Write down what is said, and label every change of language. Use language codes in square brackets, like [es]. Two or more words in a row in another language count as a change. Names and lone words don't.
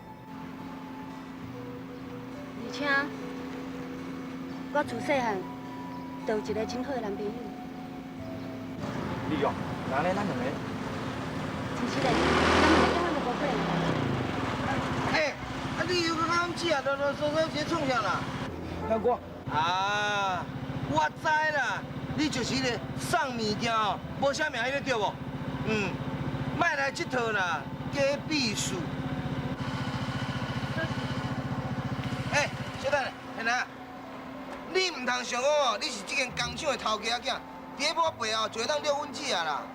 [nan] 而且，我自细汉就有一个真好的男朋友。你哦，那呢，咱两个。其实咧，咱两个永远都无可能在。哎，啊你又甲我姐啊，啰啰嗦嗦些创啥啦？那我啊，我知啦，你就是迄个送物件哦，无啥名迄个对无？莫来这套啦，假秘书。哎，小等下，天来，你唔通想讲哦，你是这间工厂的头家仔囝，伫我背后就会当撩阮姐啊啦。